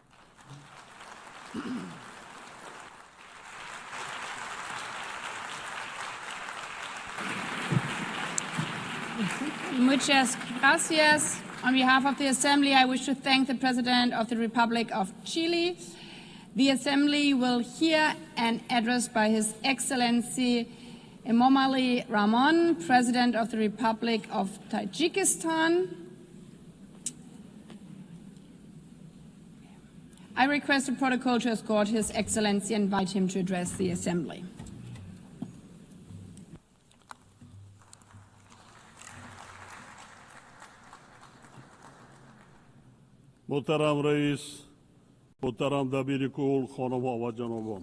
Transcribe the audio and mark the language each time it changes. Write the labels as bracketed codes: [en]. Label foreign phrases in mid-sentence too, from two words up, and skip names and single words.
[es] Muchas gracias. [en] On behalf of the Assembly, I wish to thank the President of the Republic of Chile. The Assembly will hear an address by His Excellency Emomali Rahmon, President of the Republic of Tajikistan. I request the protocol to escort His Excellency and invite him to address the Assembly. [fa] محترم رئیس، محترم دبیر کل، خانم‌ها و جنابان،